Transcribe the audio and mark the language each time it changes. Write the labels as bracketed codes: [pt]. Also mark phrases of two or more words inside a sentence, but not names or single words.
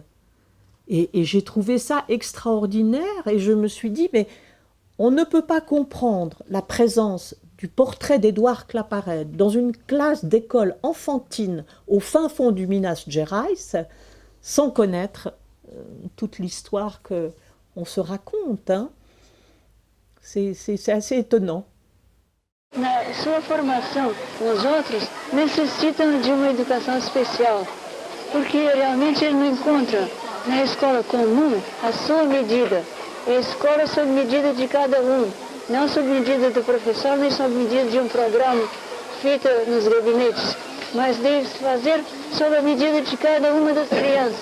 [fr] Et j'ai trouvé ça extraordinaire, et je me suis dit, mais on ne peut pas comprendre la présence du portrait d'Édouard Claparède dans une classe d'école enfantine au fin fond du Minas Gerais sans connaître toute l'histoire qu'on se raconte. Hein. C'est assez étonnant. [pt] Na sua formação, os outros necessitam de uma educação especial, porque realmente ele não encontra na escola comum a sua medida. A escola sob medida de cada um, não sob medida do professor, nem sob medida de um programa feito nos gabinetes, mas deve fazer sob a medida de cada uma das crianças.